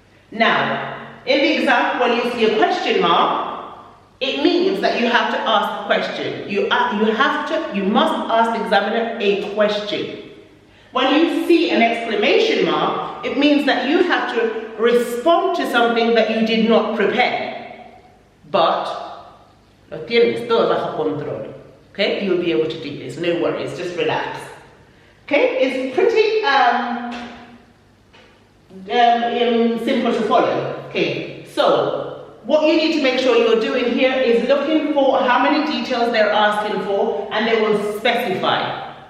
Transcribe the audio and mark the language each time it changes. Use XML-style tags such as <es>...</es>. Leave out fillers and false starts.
<en>Now, in the example, when you see a question mark, it means that you have to ask a question. You must ask the examiner a question. When you see an exclamation mark, it means that you have to respond to something that you did not prepare.</en> <es>But lo tienes todo bajo control.</es> <en>Okay, you'll be able to do this. No worries, just relax. Okay, it's pretty simple to follow. Okay, so what you need to make sure you're doing here is looking for how many details they're asking for, and they will specify.</en>